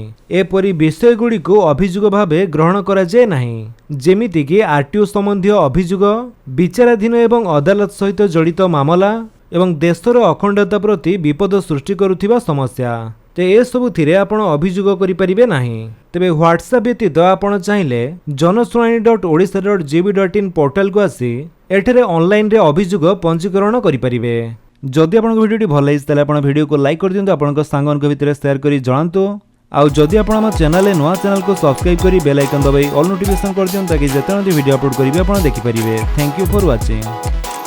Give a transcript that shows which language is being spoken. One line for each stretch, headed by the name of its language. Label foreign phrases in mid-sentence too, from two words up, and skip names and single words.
Odia: ଏପରି ବିଷୟ ଗୁଡ଼ି କୁ ଅଭିଯୋଗ ଭାବେ ଗ୍ରହଣ କରା ଯାଏ ନାହିଁ। ଯେମିତି କି ଆରଟିଓ ସମ୍ବନ୍ଧୀ ଅଭିଯୋଗ, ବିଚାରାଧୀନ ଏବଂ ଅଦାଲତ ସହିତ ଜଡ଼ିତ ମାମଲା ଏବଂ ଦେଶର ଅଖଣ୍ଡତା ପ୍ରତି ବିପଦ ସୃଷ୍ଟି କରୁଥିବା ସମସ୍ୟା। ତେ ଏ ସବୁ ଥିରେ ଆପଣ ଅଭିଯୋଗ କରି ପାରିବେ ନାହିଁ। ତେବେ ହ୍ୱାଟସଆପ ବ୍ୟତୀତ ଆପଣ ଚାହିଁଲେ janashunani.odisha.gov.in ପୋର୍ଟାଲ କୁ ଆସି ଏଠାରେ ଅନଲାଇନ ରେ ଅଭିଯୋଗ ପଞ୍ଜୀକରଣ କରି ପାରିବେ। ଯଦି ଆପଣ ଭିଡିଓଟି ଭଲ ଲାଗିଲା ତାହେଲେ ଆପଣ ଭିଡିଓ କୁ ଲାଇକ କରି ଦିଅନ୍ତୁ, ଆପଣ ସାଙ୍ଗ ଙ୍କ ଭିତର ଶେୟାର କରି ଜଣାନ୍ତୁ। ଆଉ ଯଦି ଆପଣ ଆମ ଚ୍ୟାନେଲ ନୂଆ ଚ୍ୟାନେଲ କୁ ସବସ୍କ୍ରାଇବ କରି
English: bell icon
Odia: दबाई
English: all notification
Odia: କରି ଦିଅନ୍ତୁ ଯାହାକି ଯେତେ ଭିଡିଓ ଅପଲୋଡ କରିବୁ ଆପଣ ଦେଖି ପାରିବେ।
English: Thank you for watching.